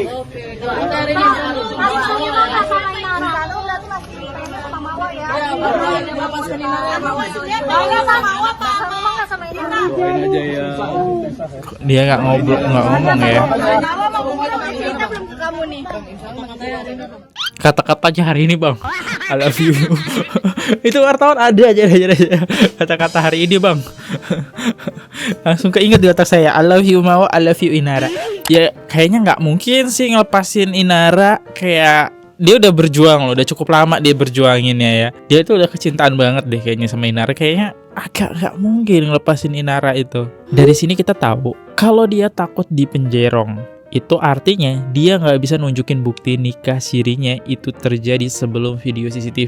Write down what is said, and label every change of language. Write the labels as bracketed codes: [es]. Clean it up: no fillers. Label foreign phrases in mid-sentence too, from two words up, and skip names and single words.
[id] Kita hari ini melepaskan Inara. Doain aja ya. Dia nggak ngomong ya. Kata-katanya hari ini bang, [en] I love you. [id] Itu wartawan ada aja kata-kata hari ini bang. Langsung keinget di otak saya, [en] I love you Mawa, I love you Inara. [id] Ya kayaknya nggak mungkin sih ngelepasin Inara, kayak dia udah berjuang loh, udah cukup lama dia berjuanginnya ya. Dia tuh udah kecintaan banget deh kayaknya sama Inara. Kayaknya agak nggak mungkin ngelepasin Inara itu. Dari sini kita tahu kalau dia takut dipenjerong, itu artinya dia nggak bisa nunjukin bukti nikah sirinya itu terjadi sebelum video CCTV.